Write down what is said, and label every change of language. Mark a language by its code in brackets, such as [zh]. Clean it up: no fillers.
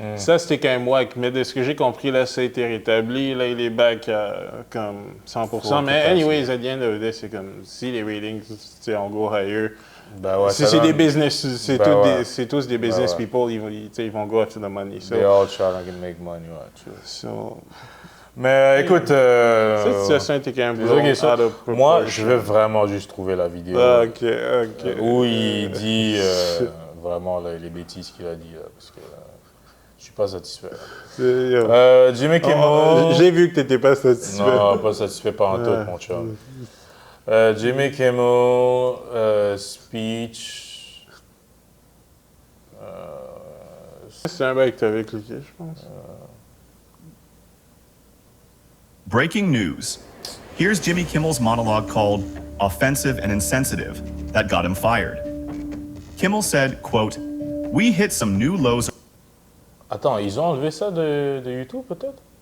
[fr] Ça, c'était quand même wack. Mais de ce que j'ai compris, là, ça a été rétabli. Là, il est back à comme 100%. Mais [en] anyways, at the end of the day, [fr] c'est comme, si les ratings, on [en] go higher. [fr] Ben ouais, c'est des business, c'est tous des [en] business people, [fr] ils vont [en] go after the money. So, they all trying to make money, ouais, true. So, [fr] mais écoute, cette situation était quand même [en] blown out of proportion. [fr] Moi, je veux vraiment juste trouver la vidéo où il dit vraiment les bêtises qu'il a dit, parce que je suis pas satisfait. Jimmy Kimmel... J'ai vu que tu n'étais pas satisfait. Non, pas satisfait pas en tout, mon chum. Jimmy Kimmel, speech... c'est un bail que tu avais cliqué, je pense. [en] Breaking news. Here's Jimmy Kimmel's monologue called Offensive and Insensitive that got him fired. Kimmel said, quote, "We hit some new lows." [fr] Attends, ils ont enlevé ça de YouTube peut-être?